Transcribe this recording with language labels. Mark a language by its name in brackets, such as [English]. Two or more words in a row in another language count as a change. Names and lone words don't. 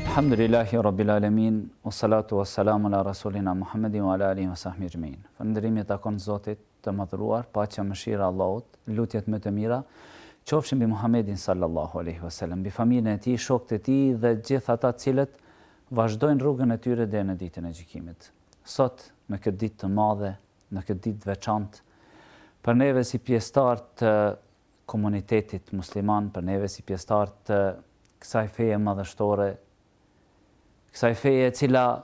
[Arabic] الحمد لله رب العالمين، والصلاة والسلام على رسولنا محمد وعلى آله وصحبه أجمعين. [Albanian] Falënderimi takon Zotit të madhëruar, paqja mëshira Allahut, lutjet më të mira qofshin mbi Muhammedin [Arabic] صلى الله عليه وسلم, [Albanian] mbi familjen e tij, shokët e tij dhe gjithë ata të cilët vazhdojnë rrugën e tyre deri në ditën e gjykimit. Sot, në këtë ditë të madhe, në këtë ditë të veçantë, për neve si pjesëtar të komunitetit musliman, për neve si pjesëtar të kësaj feje madhështore, kësaj feje e cila